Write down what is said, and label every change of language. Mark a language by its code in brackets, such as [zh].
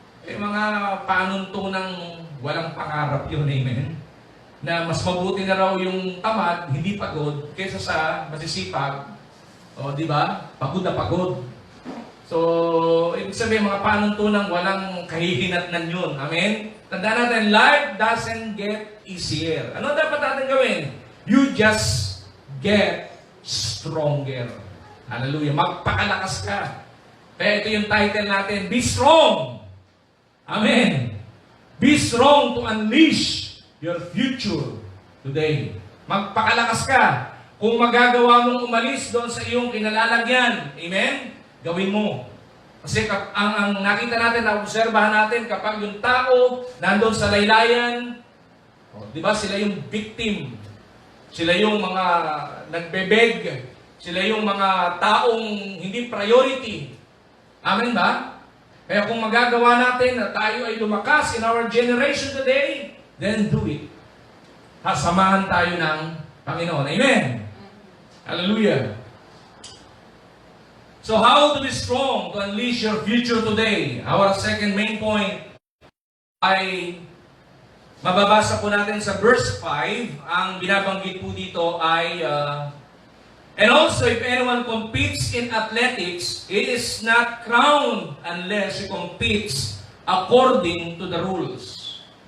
[tl] Mga panuntunang walang pangarap yun, amen? Na mas mabuti na raw yung tamad, hindi pagod, kaysa sa masisipag, O, di ba? Pagod na pagod. So, ibig sabihin, mga panuntunan, walang kahihinatnan yun. Amen? Tandaan natin, [en] life doesn't get easier. [tl] Ano dapat natin gawin? [en] You just get stronger. Hallelujah. [tl] Magpakalakas ka. Kaya ito yung title natin, Be Strong. Amen. [en] Be strong to unleash your future today. [tl] Magpakalakas ka. Kung magagawa mong umalis doon sa iyong kinalalagyan, amen? Gawin mo. Kasi ang nakita natin, na-obserbahan natin, kapag yung tao nandun sa laylayan, di ba sila yung victim, sila yung mga nagbebeg, sila yung mga taong hindi priority. Amen ba? Kaya kung magagawa natin na tayo ay lumakas [en] in our generation today, then do it. [tl] Samahan tayo ng Panginoon. Amen? Hallelujah. [en] So how to be strong to unleash your future today? Our second main point [tl] ay mababasa po natin sa [en] verse 5. [tl] Ang binabanggit po dito ay [en] and also if anyone competes in athletics, it is not crowned unless he competes according to the rules.